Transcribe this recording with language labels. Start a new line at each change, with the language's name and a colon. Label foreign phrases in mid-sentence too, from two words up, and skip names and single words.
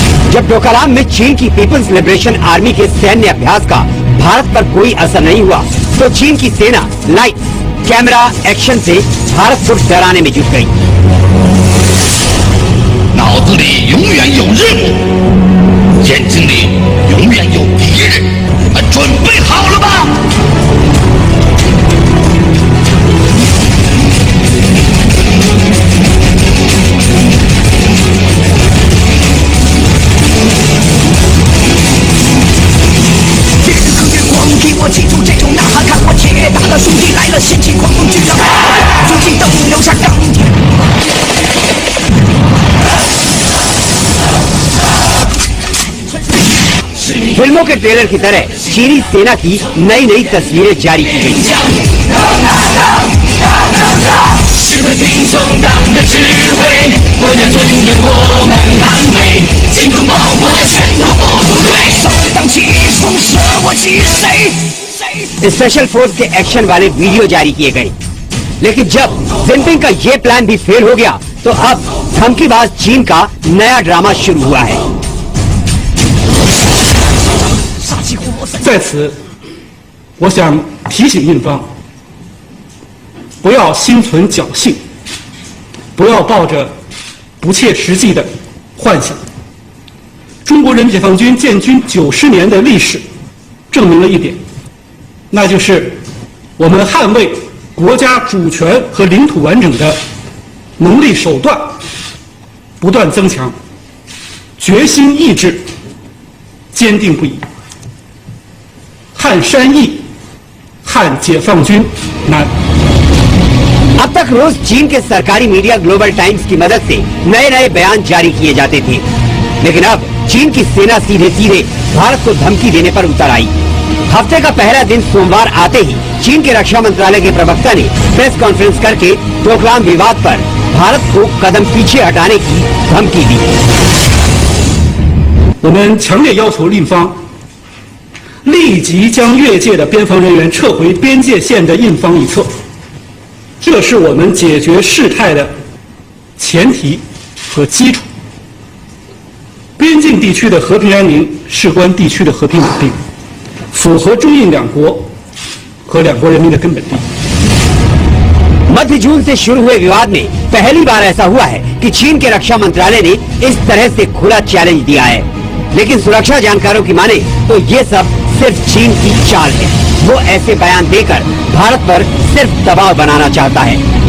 Hindi: जब डोकलाम में चीन की पीपल्स लिबरेशन आर्मी के सैन्य अभ्यास का भारत पर कोई असर नहीं हुआ तो चीन की सेना
English: light camera action
Hindi: से भारत को डराने में जुट गई।
Chinese: 脑子里永远有任务，眼睛里永远有敌人，准备好了吗？我记住这种呐喊，看我铁打的兄弟来了，掀起狂风巨浪，如今都留下钢铁。
Hindi: फिल्मों के ट्रेलर की तरह चीनी सेना की नई नई तस्वीरें जारी की गई।
English: special force
Hindi: के एक्शन वाले वीडियो जारी किए गए, लेकिन जब जिनपिंग का ये प्लान भी फेल हो गया तो अब धमकीबाज चीन का नया ड्रामा शुरू हुआ है।
Chinese: 在此，我想提醒印方，不要心存侥幸，不要抱着不切实际的幻想。中国人民解放军建军90年的历史，证明了一点，那就是我们捍卫国家主权和领土完整的能力手段不断增强，决心意志坚定不移。汉山易，汉解放军难。
Hindi: अब तक रोज चीन के सरकारी मीडिया ग्लोबल टाइम्स की मदद से नए नए बयान जारी किए जाते थे, लेकिन अब चीन की सेना सीधे सीधे भारत को धमकी देने पर उतर आई। हफ्ते का पहला दिन सोमवार आते ही चीन के रक्षा मंत्रालय के प्रवक्ता ने
English: press conference
Hindi: करके डोकलाम विवाद पर भारत को कदम पीछे हटाने की धमकी दी।
Chinese: 我们强烈要求印方 立即将越界的边防人员撤回边界线的印方一侧，这是我们解决事态的前提和基础。边境地区的和平安宁事关地区的和平稳定，符合中印两国和两国人民的根本利益。
Hindi: मध्य जून से शुरू हुए विवाद में पहली बार ऐसा हुआ है कि चीन के रक्षा मंत्रालय ने इस तरह से खुला चैलेंज दिया है, लेकिन सुरक्षा जानकारों की माने तो ये सब सिर्फ चीन की चाल है। वो ऐसे बयान देकर भारत पर सिर्फ दबाव बनाना चाहता है।